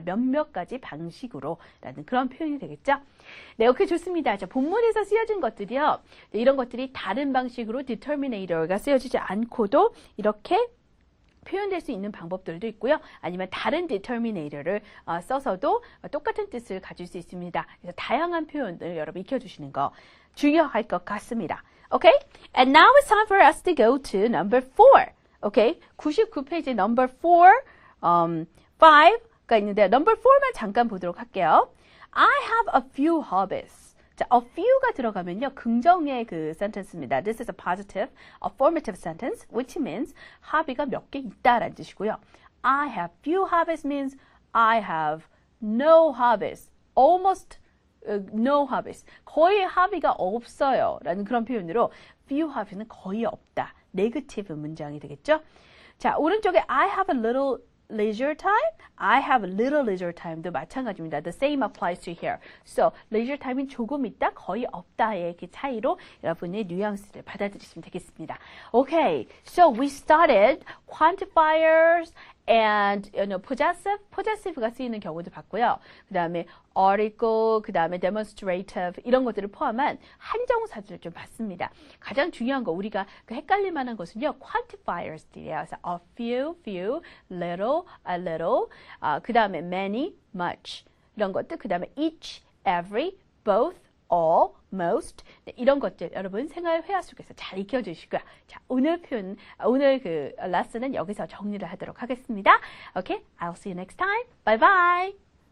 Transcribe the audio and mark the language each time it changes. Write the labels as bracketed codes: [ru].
[ko] 몇몇 가지 방식으로 라는 그런 표현이 되겠죠? 네, 오케이, 좋습니다. 자, 본문에서 쓰여진 것들이요. 네, 이런 것들이 다른 방식으로 determinator가 쓰여지지 않고도 이렇게 표현될 수 있는 방법들도 있고요. 아니면 다른 determinator를 써서도 똑같은 뜻을 가질 수 있습니다. 그래서 다양한 표현들 여러분 익혀주시는 거 중요할 것 같습니다. [en] Okay? And now it's time for us to go to number 4. Okay? [ko] 99페이지 number 4, 5가 있는데 number 4만 잠깐 보도록 할게요. [en] I have a few hobbies. [ko] 자, a few가 들어가면요. 긍정의 그 sentence입니다. [en] This is a positive, affirmative sentence, which means hobby가 [ko] 몇 개 있다라는 뜻이고요. [en] I have few hobbies means I have no hobbies. Almost no hobbies. [ko] 거의 hobby가 없어요. 라는 그런 표현으로 few hobbies는 거의 없다. 네거티브 문장이 되겠죠? 자, 오른쪽에 [en] I have a little leisure time, I have a little leisure time도 마찬가지입니다. The same applies to here. [ko] So, leisure time은 조금 있다, 거의 없다의 그 차이로 여러분의 뉘앙스를 받아들이시면 되겠습니다. [en] Okay, so we started quantifiers and possessive가 [ko] 쓰이는 경우도 봤고요. 그 다음에 article, 그 다음에 demonstrative 이런 것들을 포함한 한정사들을 좀 봤습니다. 가장 중요한 거 우리가 그 헷갈릴 만한 것은요. quantifiers들이에요. 그래서 a few, little, a little, 그 다음에 many, much 이런 것들, 그 다음에 each, every, both, all, most 네, 이런 것들 여러분 생활 회화 속에서 잘 익혀주시고요. 자, 오늘 그 레슨은 여기서 정리를 하도록 하겠습니다. [en] Okay, I'll see you next time. Bye bye.